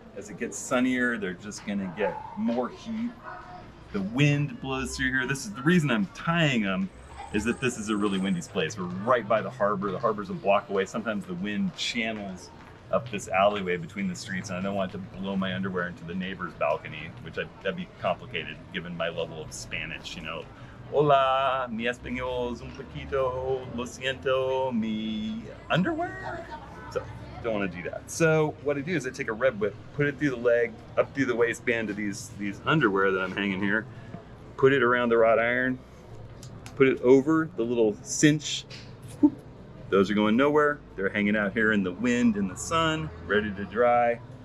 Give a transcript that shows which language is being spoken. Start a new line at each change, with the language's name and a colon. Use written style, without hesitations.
English: As it gets sunnier, they're just gonna get more heat. The wind blows through here. This is the reason I'm tying them, is that this is a really windy place. We're right by the harbor. The harbor's a block away. Sometimes the wind channels up this alleyway between the streets, and I don't want it to blow my underwear into the neighbor's balcony, which that'd be complicated given my level of Spanish.
Spanish: Hola, mi español es un poquito, lo siento, mi underwear.
English: So don't want to do that. So what I do is I take a red whip, put it through the leg, up through the waistband of these underwear that I'm hanging here, put it around the wrought iron, put it over the little cinch. Whoop. Those are going nowhere. They're hanging out here in the wind, in the sun, ready to dry.